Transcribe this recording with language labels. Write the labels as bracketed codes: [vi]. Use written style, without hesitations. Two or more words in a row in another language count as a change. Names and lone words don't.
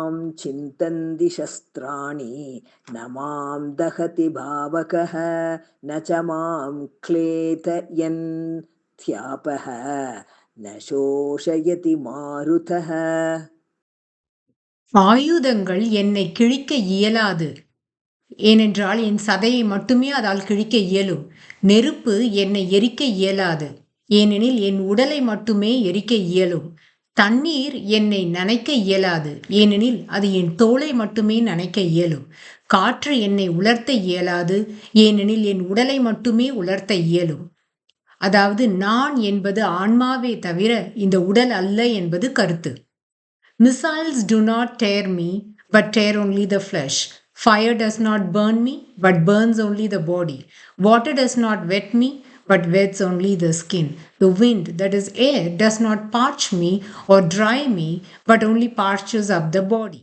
[sa] चिन्तन्ति शस्त्राणि न मां दहति भावकः न च मां क्लेदयन्त्यापः न शोषयति मारुतः. [ta] ஆயுதங்கள் என்னை கிழிக்க இயலாது, ஏனென்றால் என் சதையை மட்டுமே அதால் கிழிக்க இயலும். நெருப்பு என்னை எரிக்க இயலாது, ஏனெனில் என் உடலை மட்டுமே எரிக்க இயலும். தண்ணீர் என்னை நனைக்க இயலாது, ஏனெனில் அது என் தோலை மட்டுமே நனைக்க இயலும். காற்று என்னை உலர்த்த இயலாது, ஏனெனில் என் உடலை மட்டுமே உலர்த்த இயலும். அதாவது நான் என்பது ஆன்மாவே தவிர இந்த உடல் அல்ல என்பது கருத்து. [en] Missiles do not tear me, but tear only the flesh. Fire does not burn me, but burns only the body. Water does not wet me, but wets only the skin. The wind, that is air, does not parch me or dry me, but only parches up the body.